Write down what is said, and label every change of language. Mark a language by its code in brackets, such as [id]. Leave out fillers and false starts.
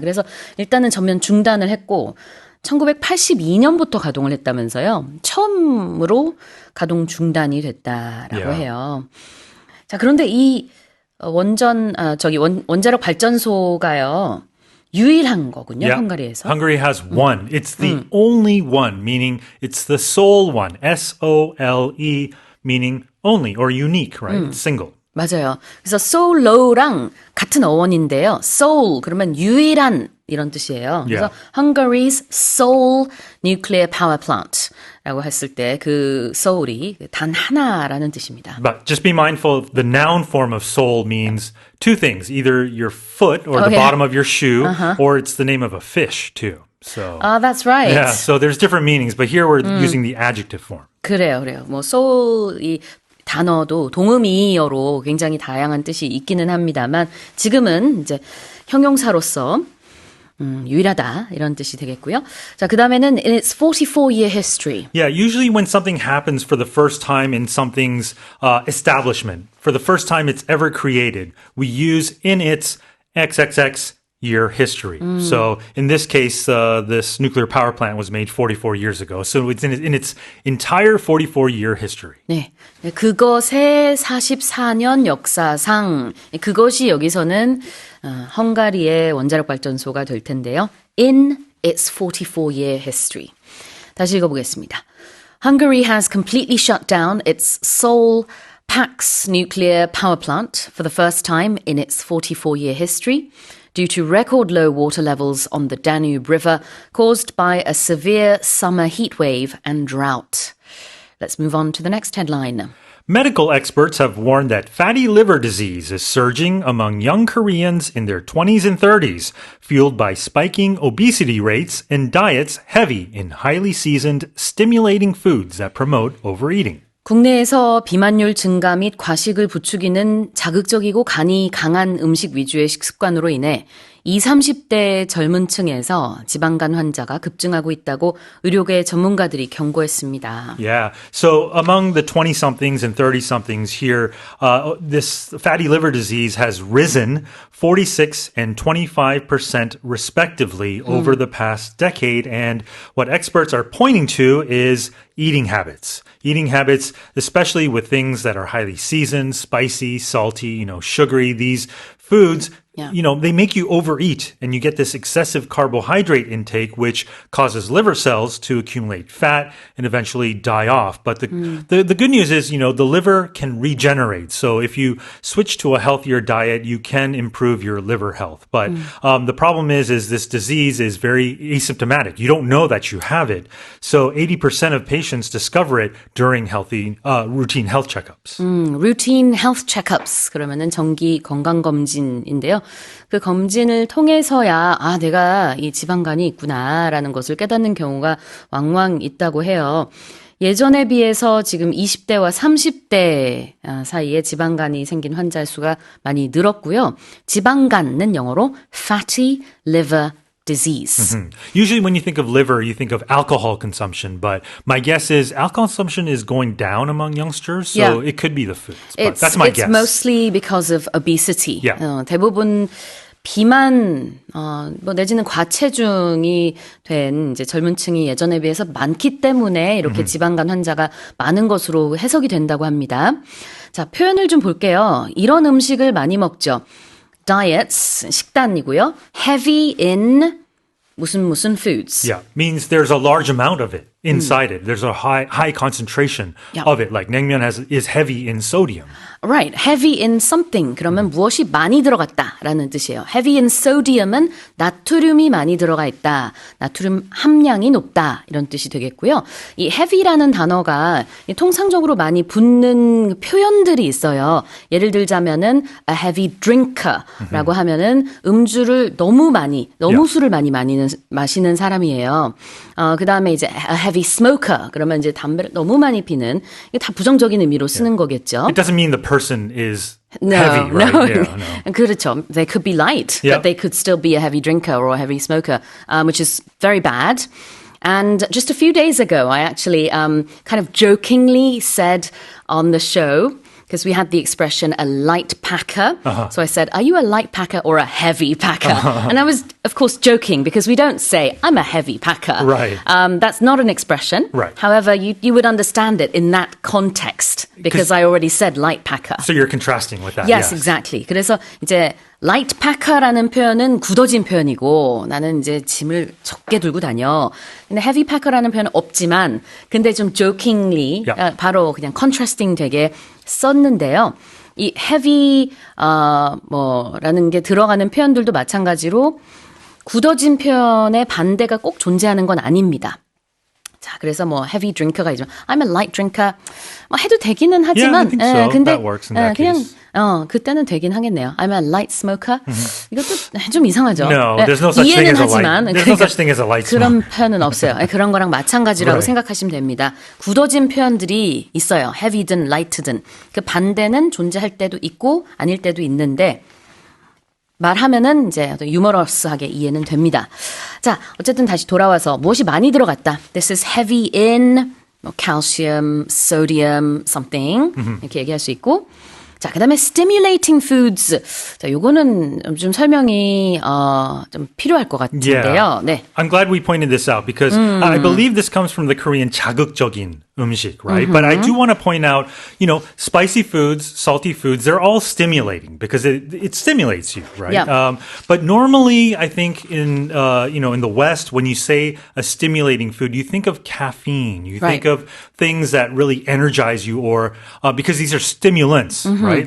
[ko] 그래서 일단은 전면 중단을 했고 1982년부터 가동을 했다면서요. 처음으로 가동 중단이 됐다라고 해요. 자, 그런데 이 원자력 발전소가요. 유일한 거군요, 헝가리에서. [en] Hungary has one. It's the only one, meaning it's the sole one. S-O-L-E, meaning only or unique, right? It's single. [ko] 맞아요. 그래서 [en] so low [ko] 랑 같은 어원인데요. sole 그러면 유일한 이런 뜻이에요. 그래서 [en] Hungary's sole nuclear power plant [ko] 라고 했을 때 그 sole이 단 하나라는 뜻입니다. [en] But just be mindful, the noun form of sole means two things, either your foot or the bottom of your shoe, or it's the name of a fish too. So that's right. Yeah, so there's different meanings, but here we're using the adjective form. [ko] 그래요. 뭐 sole이 단어도 동음이어로 굉장히 다양한 뜻이 있기는 합니다만 지금은 이제 형용사로서 유일하다 이런 뜻이 되겠고요. 자, 그다음에는 [en] in its 44-year history. Yeah, usually when something happens for the first time in something's establishment, for the first time it's ever created, we use in its XXX year history. So in this case, this nuclear power plant was made 44 years ago. So it's in its entire 44-year history. [ko] 네, 그것의 44년 역사상 그것이 여기서는 헝가리의 원자력 발전소가 될 텐데요. [en] In its 44-year history. [ko] 다시 읽어보겠습니다. [en] Hungary has completely shut down its sole Paks nuclear power plant for the first time in its 44-year history. Due to record low water levels on the Danube River caused by a severe summer heat wave and drought. Let's move on to the next headline. Medical experts have warned that fatty liver disease is surging among young Koreans in their 20s and 30s, fueled by spiking obesity rates and diets heavy in highly seasoned, stimulating foods that promote overeating. [ko] 국내에서 비만율 증가 및 과식을 부추기는 자극적이고 간이 강한 음식 위주의 식습관으로 인해 20, 30대 젊은 층에서 지방간 환자가 급증하고 있다고 의료계 전문가들이 경고했습니다. [en] Yeah. So among the 20-somethings and 30-somethings here, this fatty liver disease has risen 46 and 25% respectively over the past decade. And what experts are pointing to is eating habits. Eating habits, especially with things that are highly seasoned, spicy, salty, sugary, these foods, they make you overeat and you get this excessive carbohydrate intake, which causes liver cells to accumulate fat and eventually die off. But the good news is, the liver can regenerate. So if you switch to a healthier diet, you can improve your liver health. But the problem is this disease is very asymptomatic. You don't know that you have it. So 80% of patients discover it during routine health checkups. Routine health checkups. [ko] 그러면은 정기 건강검진인데요. 그 검진을 통해서야 내가 이 지방간이 있구나라는 것을 깨닫는 경우가 왕왕 있다고 해요. 예전에 비해서 지금 20대와 30대 사이에 지방간이 생긴 환자 수가 많이 늘었고요. 지방간은 영어로 [en] fatty liver disease. Usually when you think of liver, you think of alcohol consumption, but my guess is alcohol consumption is going down among youngsters, so it could be the foods. But that's my guess. It's mostly because of obesity. Yeah. [ko] 대부분 비만, 뭐 내지는 과체중이 된 이제 젊은 층이 예전에 비해서 많기 때문에 이렇게 지방간 환자가 많은 것으로 해석이 된다고 합니다. 자, 표현을 좀 볼게요. 이런 음식을 많이 먹죠. [en] diets, [ko] 식단이고요. [en] heavy in [ko] 무슨 [en] foods. Yeah, means there's a large amount of it inside it. There's a high concentration of it. Like naengmyeon is heavy in sodium. Right, heavy in something. [ko] 그러면 무엇이 많이 들어갔다라는 뜻이에요. [en] heavy in sodium [ko] 은 나트륨이 많이 들어가 있다. 나트륨 함량이 높다. 이런 뜻이 되겠고요. 이 heavy라는 단어가 통상적으로 많이 붙는 표현들이 있어요. 예를 들자면은 [en] a heavy drinker [ko] 라고 하면은 음주를 너무 술을 많이 마시는 사람이에요. 그 다음에 이제 [en] a heavy smoker. [ko] 그러면 이제 담배를 너무 많이 피는, 이게 다 부정적인 의미로 쓰는 거겠죠. [en] It doesn't mean the person is heavy, right? No. Yeah, no. [ko] 그렇죠. [en] They could be light, but they could still be a heavy drinker or a heavy smoker, which is very bad. And just a few days ago, I actually kind of jokingly said on the show, because we had the expression a light packer. So I said, are you a light packer or a heavy packer? And I was, of course, joking because we don't say, I'm a heavy packer. Right. That's not an expression. Right. However, you would understand it in that context because I already said light packer. So you're contrasting with that. Yes, exactly. [ko] 그래서 이제 [en] light packer [ko] 라는 표현은 굳어진 표현이고 나는 이제 짐을 적게 들고 다녀. 근데 [en] heavy packer [ko] 라는 표현은 없지만 근데 좀 jokingly 바로 그냥 contrasting 되게 썼는데요. 이 heavy 라는 게 들어가는 표현들도 마찬가지로 굳어진 표현의 반대가 꼭 존재하는 건 아닙니다. 자, 그래서 뭐 [en] heavy drinker [ko] 가 있지만 [en] I'm a light drinker [ko] 뭐 해도 되기는 하지만 [en] I think so. [ko] 근데 [en] That works in that [ko] 그냥 [en] case. [ko] 그때는 되긴 하겠네요. [en] I'm a light smoker. [ko] 이것도 좀 이상하죠. [en] No, there's no such thing [ko] 이해는 [en] as a [ko] 하지만 [en] light. There's no such thing as a light [ko] 그런 [en] smoke. [ko] 표현은 없어요. 그런 거랑 마찬가지라고 [en] Right. [ko] 생각하시면 됩니다. 굳어진 표현들이 있어요. heavy든 light든. 그 반대는 존재할 때도 있고 아닐 때도 있는데 말하면은 이제 유머러스하게 이해는 됩니다. 자, 어쨌든 다시 돌아와서 무엇이 많이 들어갔다. [en] This is heavy in calcium, sodium, something [ko] 이렇게 얘기할 수 있고 자, 그다음에 [en] stimulating foods. [ko] 자, 요거는 좀 설명이 좀 필요할 것 같은데요. 네. [en] I'm glad we pointed this out because I believe this comes from the Korean [ko] 자극적인 음식, [en] right? But I do want to point out, spicy foods, salty foods, they're all stimulating because it stimulates you, right? Yeah. But normally, I think in the West, when you say a stimulating food, you think of caffeine, you think of things that really energize you, or because these are stimulants, right?